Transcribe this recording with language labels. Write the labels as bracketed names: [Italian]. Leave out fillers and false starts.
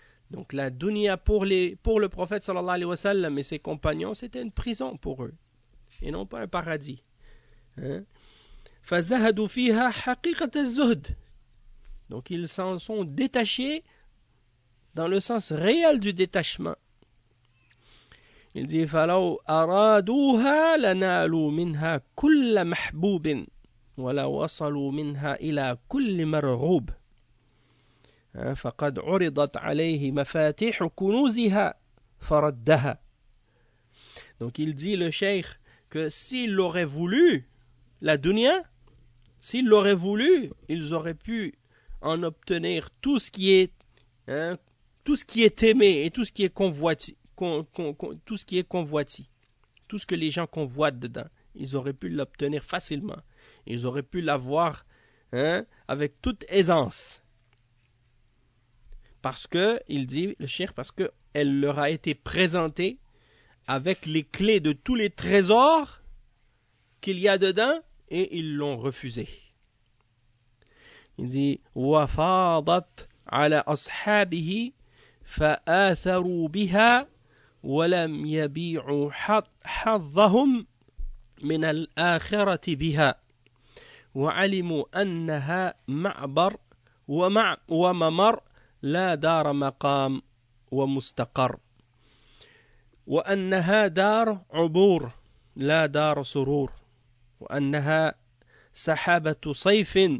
[French] Donc la dunya pour le prophète sallallahu alayhi wa sallam et ses compagnons, c'était une prison pour eux et non pas un paradis. [Arabic] فزهدوا فيها حقيقة الزهد. [French] Donc ils s'en sont détachés dans le sens réel du détachement. Il dit [Arabic] فلو أرادوها لنالوا منها كل محبوب ولا وصلوا منها إلى كل مرغوب فقد عرضت عليه مفاتيح كنوزها فردها. [French] Donc il dit le cheikh que s'il l'aurait voulu, la dunya, s'il l'aurait voulu, ils auraient pu en obtenir tout ce qui est, hein, tout ce qui est aimé et tout ce qui est convoité, tout ce qui est convoité, tout ce que les gens convoitent dedans, ils auraient pu l'obtenir facilement. Ils auraient pu l'avoir, hein, avec toute aisance. Parce que, il dit le cheikh, parce que elle leur a été présentée avec les clés de tous les trésors qu'il y a dedans et ils l'ont refusé. Il dit [Arabic] وفاضت على أصحابه فآثروا بها ولم يبيعوا حظهم من الآخرة بها وعلموا أنها معبر وممر لا دار مقام ومستقر وأنها دار عبور لا دار سرور وأنها سحابة صيف